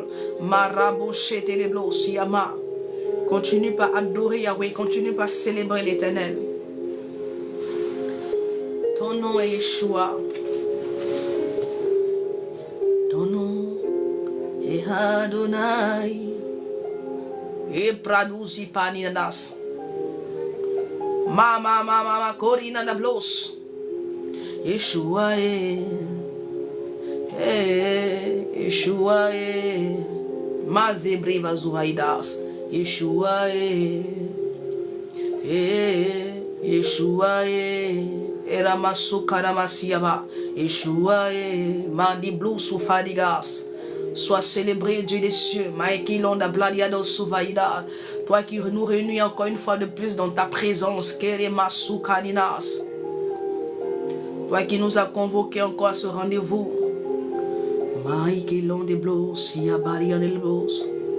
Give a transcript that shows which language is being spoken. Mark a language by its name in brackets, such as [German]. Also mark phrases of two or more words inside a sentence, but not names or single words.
[French] Marabochete leblo siyama. Continue par adorer Yahweh, continue par célébrer l'Éternel. Ton nom est Yeshua. Ton nom est Adonai. Et Pradouzi Paninadas. Mama Corina Nablos. Yeshua Yeshua Mazebreva Zuhaidas. Yeshua Yeshua Eramasukaramasiyaba. Yeshua Mandiblu Soufadigas. Sois célébré, Dieu des cieux. Maïki Londa Bladiado Souvaïda. Toi qui nous réunis encore une fois de plus dans ta présence. Keremasukaninas. Toi qui nous as convoqués encore à ce rendez-vous. Maïki Londe Blos, Siabarian el Blos.